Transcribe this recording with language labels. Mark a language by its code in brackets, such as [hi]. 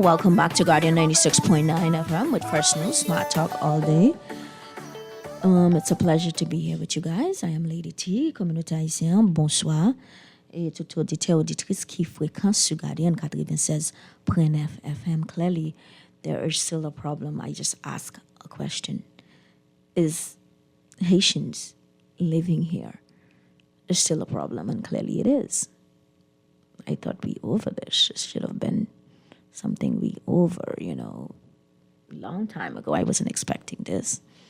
[en] Welcome back to Guardian 96.9 FM with First News, Smart Talk all day. It's a pleasure to be here with you guys. I am Lady T, [fr] communauté haïtienne. Bonsoir. Et tout auditeur, auditrice qui fréquente sur Guardian 96.9 FM. [en] Clearly, there is still a problem. I just ask a question. Is Haitians living here is still a problem? And clearly it is. I thought we over this. It should have been something we over, long time ago. I wasn't expecting this.